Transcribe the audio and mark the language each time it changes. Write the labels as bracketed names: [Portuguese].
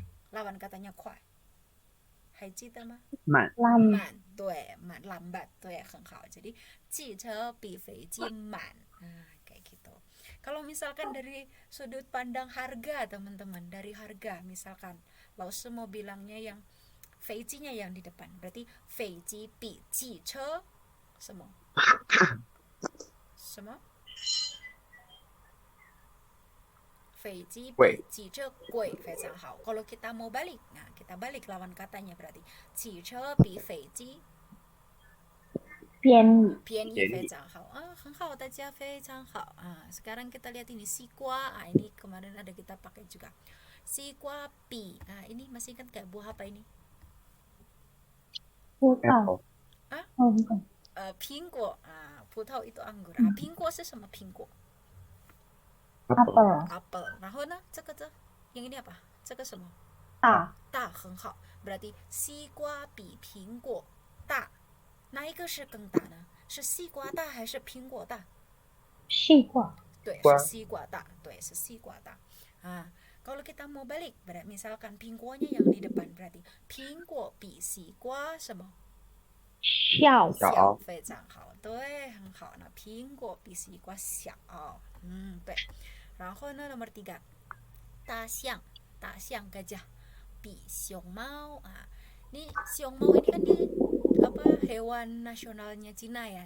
[Indonesian] Lawan katanya [Chinese] 快，还记得吗？慢，慢，对，慢，lambat，对，很好。 [Indonesian] Jadi [Chinese] 汽车比飞机慢， [Indonesian] kayak gitu. Kalau misalkan dari sudut pandang harga teman-teman, dari harga misalkan Lause mau bilangnya yang 飞机nya yang di depan, berarti [Chinese] 飞机比汽车什么？什么？飞机比汽车贵，非常好。 [Indonesian] Kalau kita mau balik, nah kita balik lawan katanya berarti [Chinese] 汽车比飞机便宜，便宜，非常好啊，很好，大家非常好啊。 [Indonesian] Sekarang kita lihat ini sikwa, ini kemarin ada kita pakai juga. Sikwa pi, ini masih ingat kayak buah apa ini? [Chinese] 葡萄，哦，不懂，苹果啊，葡萄 [Indonesian] itu anggur [Chinese] 苹果是什么苹果？ [Indonesian] apel， apel. [Chinese] 然后呢，这个 [Indonesian] yang ini apa？ [Chinese] 这个什么？大，大，很好。 [Indonesian] Berarti [Chinese] 西瓜比苹果大，哪一个是更大呢？是西瓜大还是苹果大？西瓜，对，是西瓜大，对，是西瓜大。 [Indonesian] Kalau kita mau balik, berarti misalkan 苹果nya yang di depan, berarti [Chinese] 苹果比西瓜什么？小，小，非常好，对，很好。那苹果比西瓜小，对。然后呢， [Indonesian] nomor 3， [Chinese] 大象 [Indonesian] gajah [Chinese] 比熊猫 [Indonesian] ini siong mau ini kan dia apa hewan nasionalnya Cina ya.